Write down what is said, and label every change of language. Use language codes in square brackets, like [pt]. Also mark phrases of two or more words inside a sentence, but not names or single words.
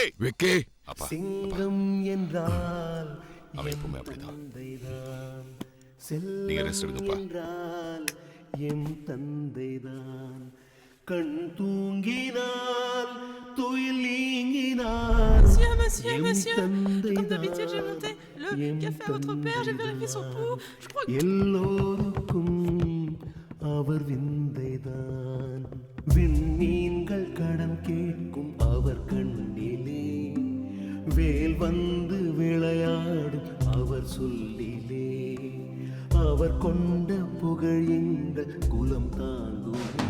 [ta] விக்கி. அப்பா, சிங்கம் என்றால் அவன் எப்பவுமே அப்படிதான். தந்தைதான், நீங்க ரெஸ்ட் செல்லம் எடுங்கப்பா. என்றால் எம் தந்தைதான். கண் தூங்கினால் துயில் நீங்கினால் [fr] Monsieur, comme d'habitude, j'ai monté le café à votre père, j'ai vérifié son pouls. Je crois que... [ta] எல்லோருக்கும் அவர் விந்தைதான். விண்மீன்கள் கடன் கேட்கும் அவர் கண்ணிலே வேல் வந்து விளையாடும் அவர் சொல்லிலே அவர் கொண்ட புகழ் இந்த குலம் தாங்கும்.